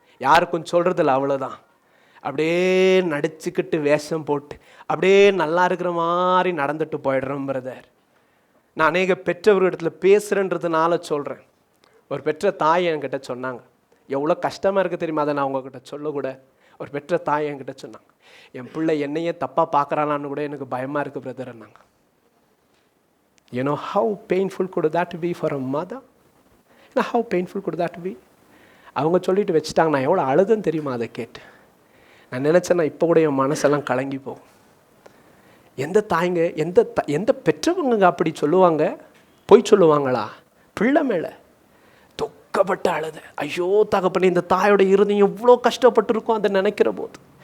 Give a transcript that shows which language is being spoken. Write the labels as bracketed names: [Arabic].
[Tamil] யாருக்கும் சொல்கிறதில்ல, அவ்வளோதான். அப்படியே நடிச்சுக்கிட்டு வேஷம் போட்டு அப்படியே நல்லா இருக்கிற மாதிரி நடந்துட்டு போயிடுறோம் பிரதர். நான் அநேக பெற்றவர்களிடத்துல பேசுகிறேன்றதுனால சொல்கிறேன். ஒரு பெற்ற தாய் என்கிட்ட சொன்னாங்க, எவ்வளோ கஷ்டமாக இருக்குது தெரியுமா, அதை நான் உங்ககிட்ட சொல்லக்கூட. ஒரு பெற்ற தாய் என்கிட்ட சொன்னாங்க, என் பிள்ளை என்னையே தப்பாக பார்க்குறானான்னு கூட எனக்கு பயமாக இருக்குது பிரதர் நாங்க. [English] You know how painful could that be for a mother? You know how painful could that be? [Tamil] அவங்க சொல்லிட்டு வச்சுட்டாங்க. நான் எவ்வளோ அழுதுன்னு தெரியுமா அதை கேட்டு. நான் நினச்சேன்னா இப்போ கூட என் மனசெல்லாம் கலங்கி போகும். எந்த தாய்ங்க, எந்த பெற்றவங்க அப்படி சொல்லுவாங்க, பொய் சொல்லுவாங்களா பிள்ளை மேலே? துக்கப்பட்ட அழுத, ஐயோ தகப்பனே, இந்த தாயோட இருதயம் எவ்வளோ கஷ்டப்பட்டு இருக்கும் அதை நினைக்கிற போது.